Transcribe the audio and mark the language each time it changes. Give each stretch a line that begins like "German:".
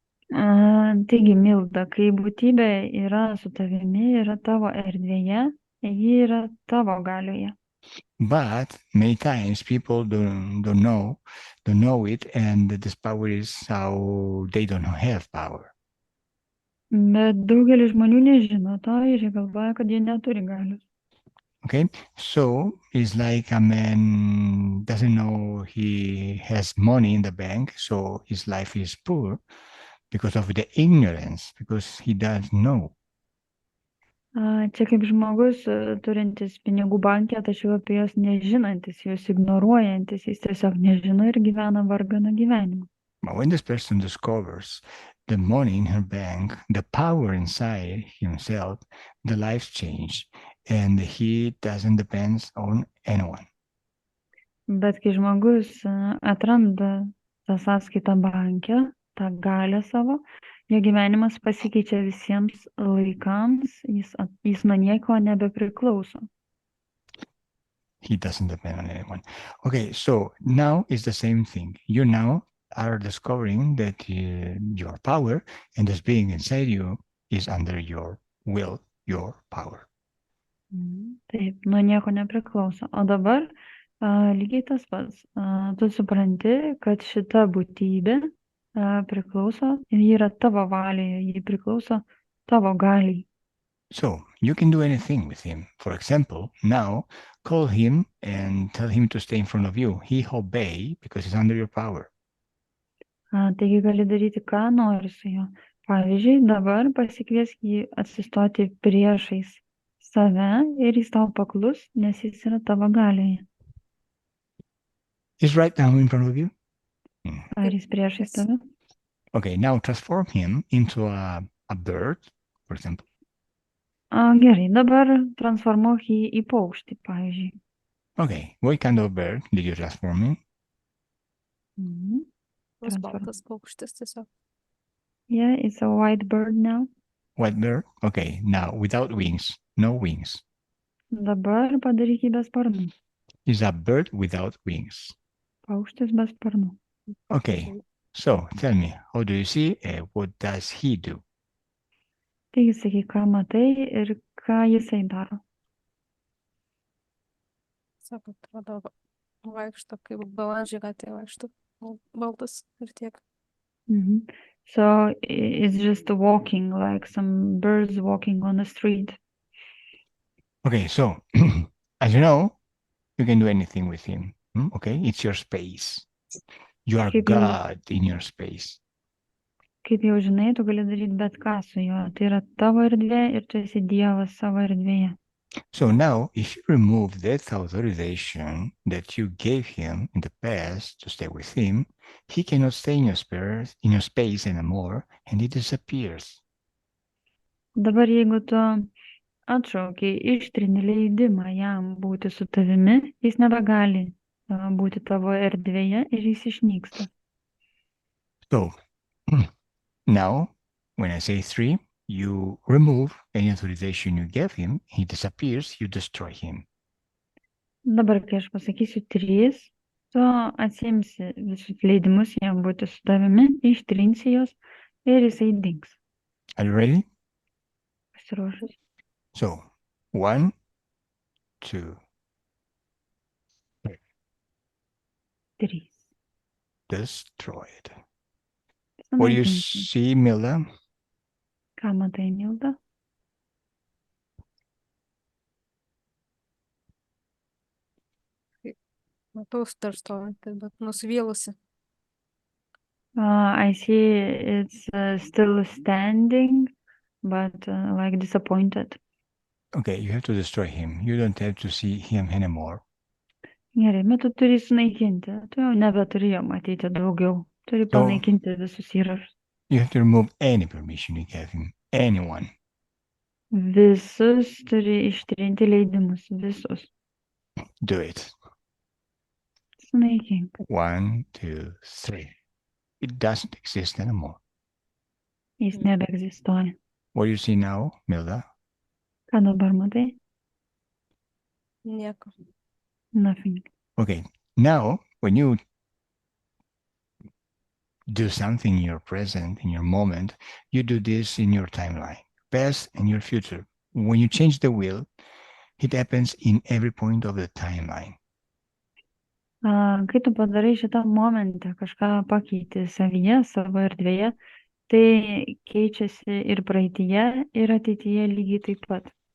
Lithuanian: Taigi, Milda, kai būtybė yra su tavimi, yra tavo erdvėje, ji yra tavo galioje.
English: But many times people don't know it, and this power is how they don't have power.
Lithuanian: Bet daugelis žmonių nežino to ir jie galvoja, kad jie neturi galios.
English: Okay, so it's like a man doesn't know he has money in the bank, so his life is poor because of the ignorance, because he doesn't know.
Lithuanian: Čia kaip žmogus turintis pinigų banke, tačiau apie juos nežinantis, juos ignoruojantis, jis tiesiog nežino ir gyvena varganą gyvenimą.
English: But when this person discovers the money in her bank, the power inside himself, the life change, and he doesn't depend on anyone.
Lithuanian: Bet kai žmogus atranda tą sąskaitą banke, tą galią savo, jo gyvenimas pasikeičia visiems laikams, jis nuo nieko nebepriklauso.
English: He doesn't depend on anyone. Okay, so now it's the same thing. You now are discovering that your power and this being inside you is under your will, your power.
Lithuanian: Taip, nuo nieko nepriklauso. O dabar lygiai tas pats. Tu supranti, kad šita būtybė priklauso, ji yra tavo valioje, ji priklauso tavo galiai.
English: So you can do anything with him. For example, now call him and tell him to stay in front of you. He obey because he's under your power.
Lithuanian: Taigi gali daryti, ką nori su juo. Pavyzdžiui, dabar pasikviesk jį atsistoti priešais save ir jis tau paklus, nes jis yra tavo galioje.
English: He's right now in front of you.
Lithuanian: Ar jis priešais tave?
English: Okay, now transform him into a bird, for example.
Lithuanian: Gerai, dabar transformuok jį į paukštį, pavyzdžiui.
English: Okay, what kind of bird did you transform him?
Lithuanian: Baltas paukštis tiesiog.
English: Yeah, it's a white bird now. White bird? Okay, now without wings, no wings.
Lithuanian: Dabar padaryk jį be sparnų.
English: It's a bird without wings.
Lithuanian: Paukštis be sparnų.
English: Okay, So tell me, how do you see? What does he do?
Lithuanian: Taigi sakyk, ką matai ir ką jisai daro. Sako, atrodo, vaikšto kaip balandžiai gatvėje vaikšto, baltas ir tiek. Mhm.
English: So it's just walking, like some birds walking on the street. Okay, so as you know, you can do anything with him. Okay, it's your space. You are
Lithuanian: Kaip jau,
English: God in your space.
Lithuanian: kaip jau žinai, tu gali daryti bet ką su juo. Tai yra tavo erdvė ir tu esi Dievas savo erdvėje.
English: So now, if you remove that authorization that you gave him in the past to stay with him, he cannot stay in your space anymore, and he disappears.
Lithuanian: Dabar jeigu tu atšaukiai, ištrini leidimą jam būti su tavimi, jis nebegali būti tavo erdvėje ir jis išnyksta.
English: So now, when I say 3, you remove any authorization you gave him, he disappears, you destroy him.
Lithuanian: Dabar, kai aš pasakysiu 3, tu atsiimsi visus leidimus jam būti su tavimi, ištrinsi juos ir jisai dings.
English: Are you ready?
Lithuanian: Pasiruošus.
English: So 1, 2, 3. destroyed. What do you
Lithuanian: Sunaikinsi.
English: see, Milda?
Lithuanian: Ką matai, Milda? Matau dar stovintį, bet nusivylusi.
English: I see it's still standing, but like disappointed. Okay, you have to destroy him. You don't have to see him anymore.
Lithuanian: Gerai, bet tu turi sunaikinti. Tu jau nebeturi jo matyti daugiau. Turi
English: So
Lithuanian: panaikinti visus įrašus.
English: you have to remove any permission you gave him, anyone.
Lithuanian: Visus turi ištrinti leidimus. Visus.
English: Do it.
Lithuanian: Sunaikink.
English: 1, 2, 3. It doesn't exist anymore.
Lithuanian: Jis nebeegzistuoja.
English: What do you see now, Milda?
Lithuanian: Ką dabar matai? Nieko.
English: Nothing. Okay, now when you do something in your present, in your moment, you do this in your timeline, past and your future. When you change the wheel, it happens in every point of the timeline.
Lithuanian: Kai tu padarai šitą momentą, kažką pakeiti savyje, savo erdvėje, tai keičiasi ir praeityje, ir ateityje lygiai taip pat.